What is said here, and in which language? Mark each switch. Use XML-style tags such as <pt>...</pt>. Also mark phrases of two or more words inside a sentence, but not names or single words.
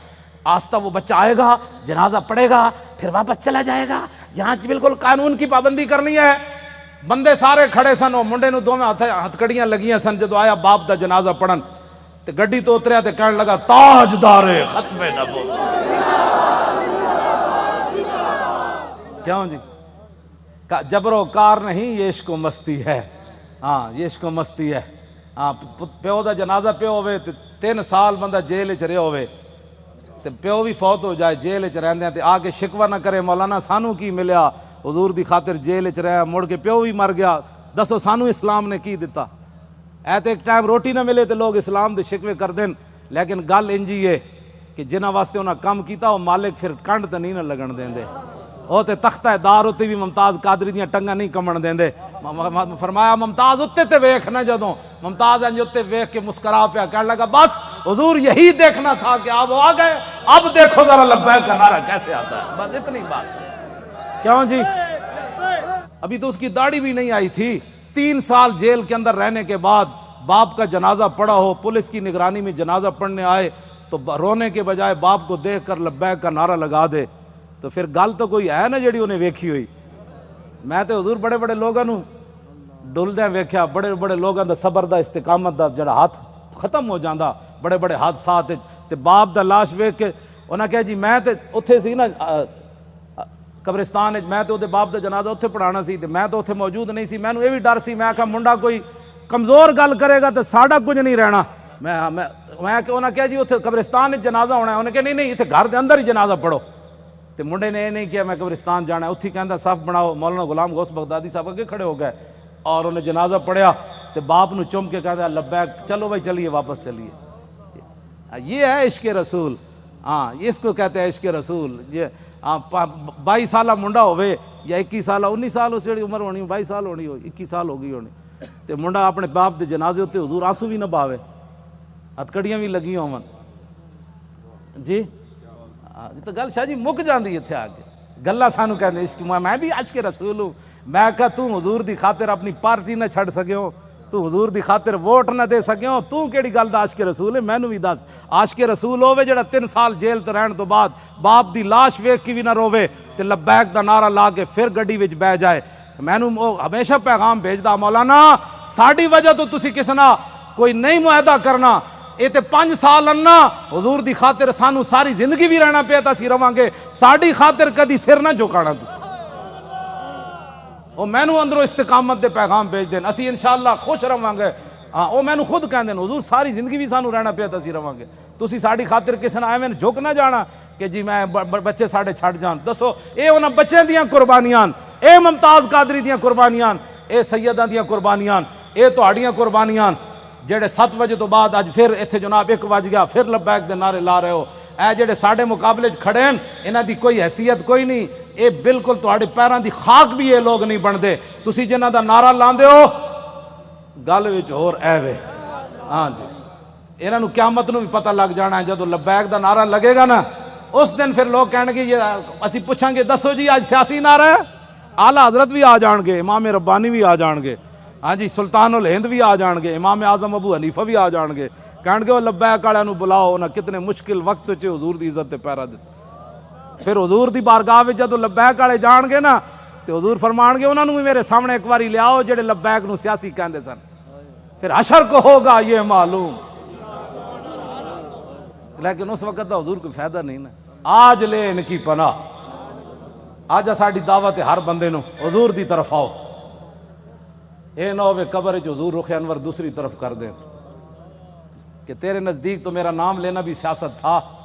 <ur>آستہ وہ بچہ آئے گا، جنازہ پڑے گا، پھر واپس چلا جائے گا. یہاں بالکل قانون کی پابندی کرنی ہے.</ur> <pa>بندے سارے کھڑے سن، وہ منڈے نو دوویں ہتھکڑیاں لگیاں سن. جدو آیا باپ دا جنازہ پڑھن تے گڈی تو اتریا تے کہنے لگا تاجدار ختم نبوت. کیوں جی؟</pa> <ur>جبر و کار نہیں، یہ عشق و مستی ہے. ہاں یہ عشق و مستی ہے.</ur> <pa>ہاں پیو دا جنازہ پیو ہوئے تے 3 سال بندہ جیل چ رہیا ہوئے تے پیو بھی فوت ہو جائے جیل چ رہندے تے آ کے شکوہ نہ کرے مولانا سانو کی ملیا، حضور دی خاطر جیل چ رہیا، مڑ کے پیو بھی مر گیا. دسو سانو اسلام نے کی دیتا؟ اے تے ایک ٹائم روٹی نہ ملے تے لوگ اسلام دے شکوے کر دین. لیکن گل انجی ہے کہ جنہاں واسطے انہاں کم کیتا وہ مالک پھر کنڈ تے نہیں نہ لگن دیندے. وہ تے تختہ دار اتے بھی ممتاز قادری دیاں ٹنگاں نہیں کمن دیندے. فرمایا ممتاز اتے تے ویکھ نہ، جدوں ممتاز انج اتے ویکھ کے مسکرا پیا کہنے لگا</pa> <ur>بس حضور یہی دیکھنا تھا کہ آپ آ گئے، اب دیکھو ذرا لبیک کا نعرہ کیسے آتا ہے. بس اتنی بات. کیوں جی؟ ابھی تو اس کی داڑھی بھی نہیں آئی تھی. 3 سال جیل کے اندر رہنے کے بعد باپ کا جنازہ پڑا ہو، پولیس کی نگرانی میں جنازہ پڑھنے آئے تو رونے کے بجائے باپ کو دیکھ کر لبیک کا نعرہ لگا دے تو پھر</ur> <pa>گل تو کوئی ہے نا جڑی انہیں ویکھی ہوئی. میں تے حضور بڑے بڑے لوگاں نو ڈلدیاں ویکھیا، بڑے بڑے لوگاں دا صبر دا استقامت دا جڑا ہاتھ ختم ہو جاندا بڑے بڑے حادثات تے باپ دا لاش ویکھ کے انہاں کہا جی میں تے اوتھے سی نا قبرستان میں تے باپ دا جنازہ اوتھے پڑھانا سی تے میں تو اوتھے موجود نہیں سی. مینوں یہ بھی ڈر سی، میں آکھا منڈا کوئی کمزور گل کرے گا تو ساڈا کچھ نہیں رہنا. میں کہ انہاں کہا جی اوتھے قبرستان وچ جنازہ ہونا ہے. انہاں کہا نہیں ایتھے گھر دے اندر ہی جنازہ پڑھو. تے منڈے نے یہ نہیں کیا میں قبرستان جانا ہے. اتھی کہندا صف بناؤ. مولانا غلام غوث بغدادی صاحب اگے کھڑے ہو گئے اور انہیں جنازہ پڑھیا تے باپ نو چم کے کہتا لبیک، چلو بھائی چلیے واپس چلیے.</pa> <ur>یہ ہے عشق رسول. ہاں اس کو کہتے ہیں عشق رسول.</ur> <pa>یہ 22 سالہ منڈا ہوئے یا 21 سالہ 19 سال اس جڑی عمر ہونی 22 سال ہونی ہو 21 سال ہو گئی ہونی تے منڈا اپنے باپ دے جنازے ہوتے حضور آنسو بھی نہ باوے، ہتھکڑیاں بھی لگی ہون. جی تو گل شاہ جی مک جاندی اتھے آ کے. گلاں سانو کہندے عشق. میں بھی عشق رسول ہوں. میں کہا تو حضور دی خاطر اپنی پارٹی نہ چھڑ سکیو، تو حضور دی خاطر ووٹ نہ دے سکیو، تو کیڑی گل دا عاشق رسول ہے؟ مینوں بھی دس. عاشق رسول ہوے جڑا 3 سال جیل تے رہن تو بعد باپ دی لاش ویکھ کے بھی نہ روے تے لبیک دا نعرہ لا کے پھر گڈی وچ بہ جائے. مینوں ہمیشہ پیغام بھیجدا مولانا ساڈی وجہ تو تسی کس نہ کوئی نہیں معاہدہ کرنا. یہ تے 5 سال انا حضور دی خاطر سانو ساری زندگی بھی رہنا پیا تسی رواں گے. ساڈی خاطر کدی سر نہ جھکانا تسی. وہ مینوں اندروں استقامت دے پیغام بھیج دین، اسی انشاءاللہ خوش رواں گے. ہاں وہ مینوں خود کہندے حضور ساری زندگی بھی سانو رہنا پیا تسی رواں گے. تسی ساڈی خاطر کسے نہ ایویں جھک نہ جانا کہ جی میں بچے ساڈے چھڈ جان. دسو اے انہاں بچیاں دیاں قربانیاں، اے ممتاز قادری دیاں قربانیاں، اے سیداں دیاں قربانیاں، اے تہاڈیاں قربانیاں جڑے 7 بجے تو بعد اج پھر اتنے جناب 1 بج گیا پھر لبیک دے نعرے لا رہے ہو. اے جڑے ساڈے مقابلے کھڑے ہیں انہاں دی کوئی حیثیت کوئی نہیں. اے بالکل تہاڈے پیراں دی خاک بھی</pa> <ur>یہ لوگ نہیں بنتے.</ur> <pa>تسی جنہاں دا نعرہ لاندے ہو گل وچ ہور ایوے. ہاں جی انہاں نو قیامت نو بھی پتہ لگ جانا ہے. جدو لبیک دا نعرہ لگے گا نا اس دن پھر لوگ کہنے گے یہ اسی پوچھیں گے دسو جی آج سیاسی نعرہ ہے. اعلیٰ حضرت بھی آ جان گے، امام ربانی بھی آ جان گے، ہاں جی سلطان الہند بھی آ جان گے، امام اعظم ابو حنیفہ بھی آ جان گے. کہن گے وہ لبیک والے نو بلاؤ. انہاں کتنے مشکل وقت چ حضور دی عزت تے پیرا دتے. پھر حضور دی بارگاہ وچ جدو لبیک والے جان گے نا تے حضور فرمان گے انہاں نو بھی میرے سامنے ایک باری لیاؤ جڑے لبیک نو سیاسی کہندے سن.</pa> <ur>پھر حشر کو ہوگا یہ معلوم.</ur> <pa>لیکن اس وقت دا حضور کوئی فائدہ نہیں نا.</pa> <ur>آج لے ان کی پناہ.</ur> <pa>آج ساڈی دعوت ہے ہر بندے نو حضور دی طرف آؤ. اے نہ ہوئے قبر وچ حضور رخ انور دوسری طرف کر دیں</pa> <ur>کہ تیرے نزدیک تو میرا نام لینا بھی سیاست تھا.</ur>